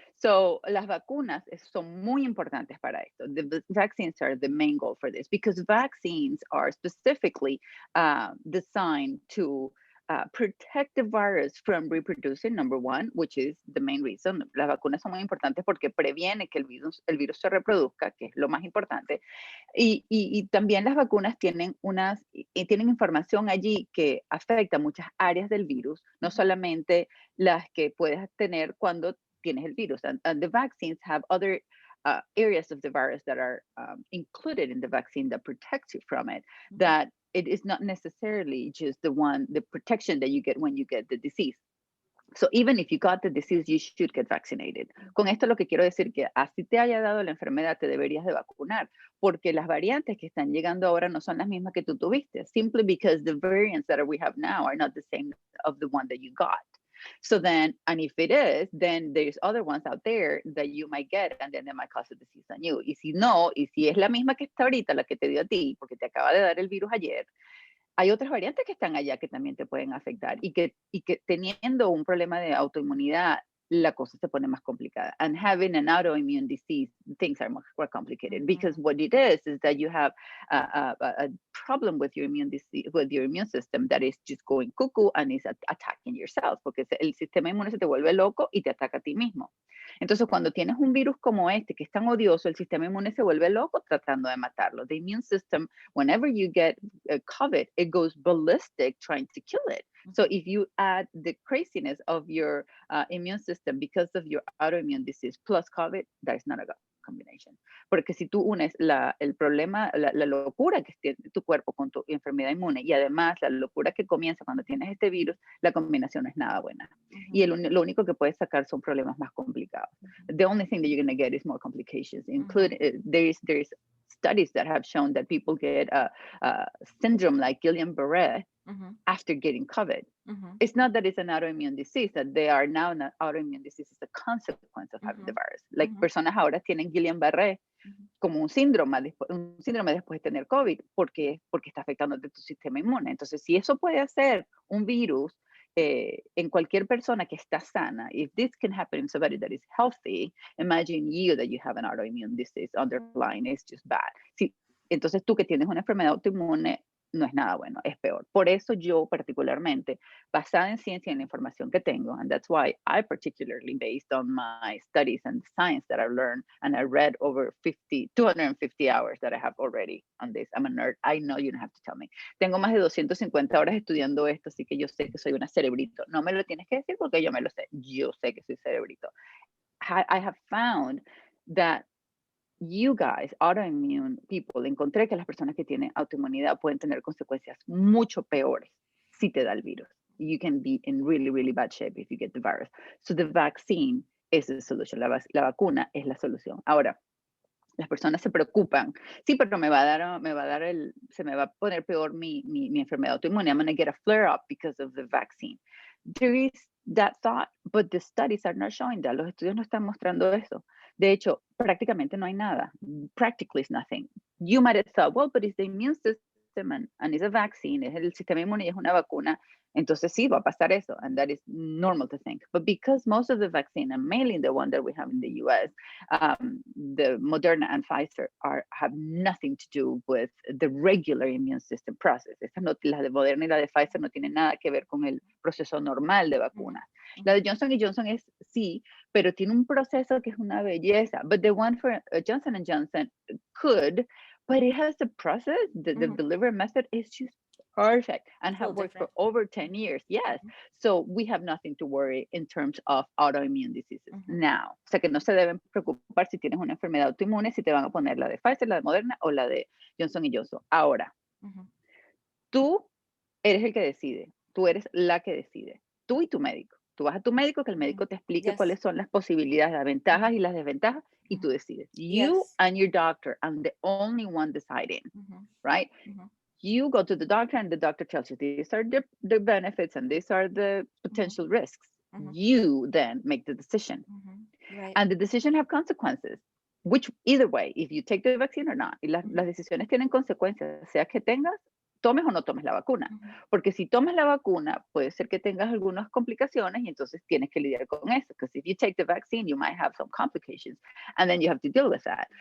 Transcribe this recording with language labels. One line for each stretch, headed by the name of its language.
Spanish: So las vacunas son muy importantes para esto.
English: The vaccines are the main goal for this because vaccines are specifically designed to protect the virus from reproducing, number one, which is the main reason.
Spanish: Las vacunas son muy importantes porque previene que el virus se reproduzca, que es lo más importante. Y también las vacunas tienen tienen información allí que afecta muchas áreas del virus, no solamente las que puedes tener cuando tienes el virus.
English: And the vaccines have other areas of the virus that are included in the vaccine that protects you from it, Mhm. that it is not necessarily just the protection that you get when you get the disease. So even if you got the disease, you should get vaccinated.
Spanish: Con esto lo que quiero decir que así te haya dado la enfermedad, te deberías de vacunar, porque las variantes que están llegando ahora no son las mismas que tú tuviste,
English: simply because the variants that we have now are not the same of the one that you got. So then, and if it is, then there's other ones out there that you might get, and then they might cause a disease on you.
Spanish: Y si no, y si es la misma que está ahorita, la que te dio a ti, porque te acaba de dar el virus ayer, hay otras variantes que están allá que también te pueden afectar y que teniendo un problema de autoinmunidad, la cosa se pone más complicada.
English: And having an autoimmune disease, things are more complicated because Mhm. what it is that you have a problem with your immune disease, with your immune system that is just going cuckoo and is attacking yourself,
Spanish: porque el sistema inmune se te vuelve loco y te ataca a ti mismo. Entonces, cuando tienes un virus como este que es tan odioso, el sistema inmune se vuelve loco tratando de matarlo.
English: The immune system, whenever you get COVID, it goes ballistic trying to kill it. So Mhm. if you add the craziness of your immune system because of your autoimmune disease plus COVID, that is not a good combination.
Spanish: Porque si tú unes el problema, la locura que tiene tu cuerpo con tu enfermedad inmune y además la locura que comienza cuando tienes este virus, la combinación no es nada buena. Y Mhm. lo único que puedes sacar son problemas más complicados. Mhm.
English: The only thing that you're going to get is more complications. Mhm. Including there's studies that have shown that people get a syndrome like Guillain-Barré Mhm. after getting COVID. Mhm. It's not that it's an autoimmune disease, that they are now an autoimmune disease is a consequence of having the Mhm. virus. Like Mhm.
Spanish: personas ahora tienen Guillain-Barré Mhm. como un síndrome después de tener COVID, porque está afectando a tu sistema inmune. Entonces, si eso puede hacer un virus en cualquier persona que está sana,
English: if this can happen in somebody that is healthy, imagine you that you have an autoimmune disease underlying, it's just bad.
Spanish: Sí, entonces tú que tienes una enfermedad autoinmune, no es nada bueno, es peor. Por eso yo particularmente, basada en ciencia y en la información que tengo,
English: and that's why I particularly based on my studies and science that I learned, and I read over 250 hours that I have already on this. I'm a nerd. I know you don't have to tell me.
Spanish: Tengo más de 250 horas estudiando esto, así que yo sé que soy una cerebrito. No me lo tienes que decir porque yo me lo sé. Yo sé que soy cerebrito.
English: I have found that you guys, autoimmune people,
Spanish: encontré que las personas que tienen autoinmunidad pueden tener consecuencias mucho peores si te da el virus.
English: You can be in really, really bad shape if you get the virus. So the vaccine is the solution.
Spanish: La vacuna es la solución. Ahora, Las personas se preocupan. Sí, pero se me va a poner peor mi enfermedad autoinmune.
English: I'm going to get a flare up because of the vaccine. There is that thought, but the studies are not showing that.
Spanish: Los estudios no están mostrando eso. De hecho, prácticamente no hay nada.
English: Practically is nothing. You might have thought, well, but it's the immune system and it's a vaccine,
Spanish: es el sistema inmune y es una vacuna. Entonces sí, va a pasar eso,
English: and that is normal to think. But because most of the vaccine, and mainly the one that we have in the US, the Moderna and Pfizer have nothing to do with the regular immune system process.
Spanish: Estas no, la de Moderna y la de Pfizer no tienen nada que ver con el proceso normal de vacunas. La de Johnson Johnson es sí, pero tiene un proceso que es una belleza.
English: But the one for Johnson Johnson could, but it has the process, the delivery method is just perfect and have worked for over 10 years. Yes. So we have nothing to worry in terms of autoimmune diseases.
Spanish: Now, o sea que no se deben preocupar si tienes una enfermedad autoinmune, si te van a poner la de Pfizer, la de Moderna o la de Johnson Johnson. Ahora, tú eres el que decide, tú eres la que decide, tú y tu médico. Tú vas a tu médico, que el médico te explique cuáles son las posibilidades, las ventajas y las desventajas, y tú decides.
English: You and your doctor, I'm the only one deciding, right? You go to the doctor and the doctor tells you these are the benefits and these are the potential risks. You then make the decision. Right. And the decision have consequences, which either way, if you take the vaccine or not,
Spanish: y las decisiones tienen consecuencias, sea que tengas, tomes o no tomes la vacuna. Porque si tomas la vacuna, puede ser que tengas algunas complicaciones y entonces tienes que lidiar con eso.
English: Because if you take the vaccine, you might have some complications and then you have to deal with that.